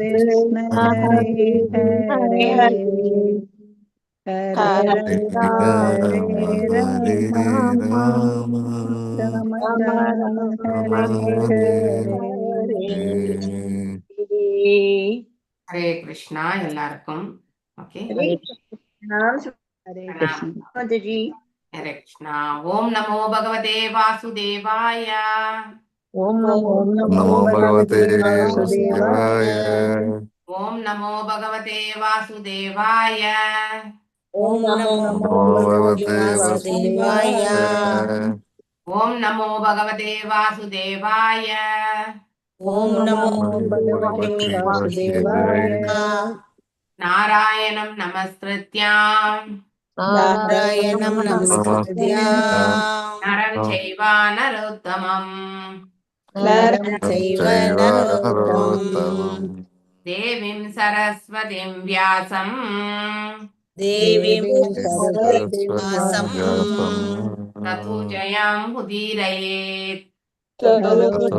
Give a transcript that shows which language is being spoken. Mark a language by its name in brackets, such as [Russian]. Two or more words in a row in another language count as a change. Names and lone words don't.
[Sanskrit] कृष्ण हरे हरे हरे हरे राम राम हरे हरे राम राम राम राम राम राम हरे हरे हरे। [Tamil] हरे कृष्णा எல்லாருக்கும் ஓகே [Sanskrit] हरे [Hindi] प्रणाम माता जी। [Sanskrit] हरे कृष्णा ओम नमो भगवते वासुदेवाय ओम नमो नमो भगवते भगवते वासुदेवाय। वासुदेवाय। ओम नमो भगवते वासुदेवाय ओम ओम नमो नमो नमो भगवते भगवते वासुदेवाय। वासुदेवाय। ओम नमो भगवते वासुदेवाय ओम ओम नमो नमो नमो भगवते भगवते वासुदेवाय। वासुदेवाय। नारायणं नमस्कृत्यां नारायणं नारायणं नमस्कृत्य नमस्कृत्य नरं चैव नरोत्तमम् நரம் நரம் செய்வ चैव நரோத்தமம் नरोत्तमम् देवीं सरस्वतीं व्यासं தேவீம் தேவீம் சரஸ்வதி சரஸ்வதிம் வியாசம் வியாசம் ततो जयम् उदीरयेत् ததோ ததோ